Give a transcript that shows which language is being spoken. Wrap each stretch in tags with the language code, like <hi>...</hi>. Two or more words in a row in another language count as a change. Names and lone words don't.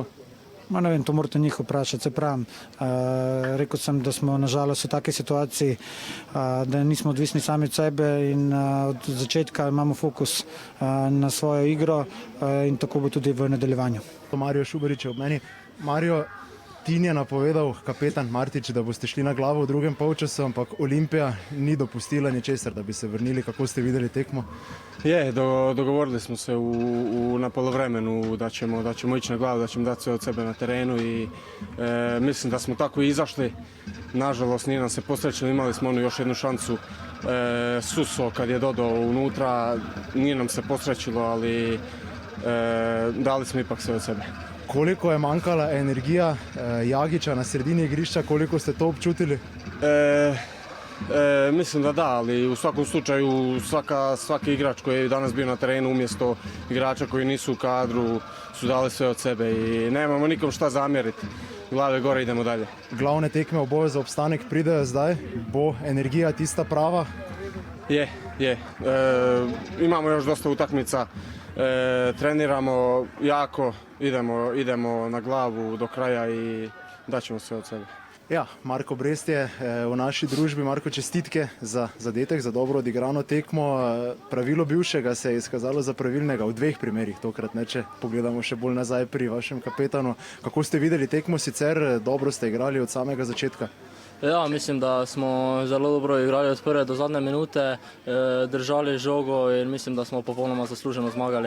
<sl>Ne vem, to morate njih vprašati, se pravim. Rekel sem, da smo nažalost v takej situaciji, da nismo odvisni sami od sebe in od začetka imamo fokus na svojo igro in tako bo tudi v nadaljevanju. Mario Šubarič je ob meni. Mario, Tin je napovedal kapetan Martič, da boste šli na glavo v drugem polčasu, ampak Olimpija ni dopustila ničesar, da bi se vrnili. Kako ste videli tekmo?</sl> <hr>Dogovorili smo se na polovremenu da ćemo ići na glavu, da ćemo dati sve od sebe na terenu i mislim da smo tako i izašli. Nažalost nije nam se posrećilo, imali smo onu još jednu šansu. Suso kad je dodao unutra, nije nam se posrećilo, ali dali smo ipak sve od sebe.</hr> <sl>Koliko je manjkala energija Jagića na sredini igrišća, koliko ste to občutili?</sl> <hr>Mislim da da, ali u svakom slučaju svaki igrač koji je danas bio na terenu umjesto igrača koji nisu u kadru su dali sve od sebe i nemamo nikom šta zamjeriti. Glave gore, idemo dalje.</hr> <sl>Glavne tekme v boju za obstanek pridejo zdaj, bo energija tista prava? Je.</sl> <hr>Imamo još dosta utakmica, treniramo jako, idemo na glavu do kraja i daćemo sve od sebe.</hr> <sl>Ja, Marko Brest je v naši družbi. Marko, čestitke za zadetek, za dobro odigrano tekmo. Pravilo bivšega se je izkazalo za pravilnega v dveh primerih, tokrat ne, če pogledamo še bolj nazaj pri vašem kapetanu. Kako ste videli tekmo sicer? Dobro ste igrali od samega začetka? Ja, mislim, da smo zelo dobro igrali od prve do zadnje minute, držali žogo in mislim, da smo popolnoma zasluženo zmagali.</sl>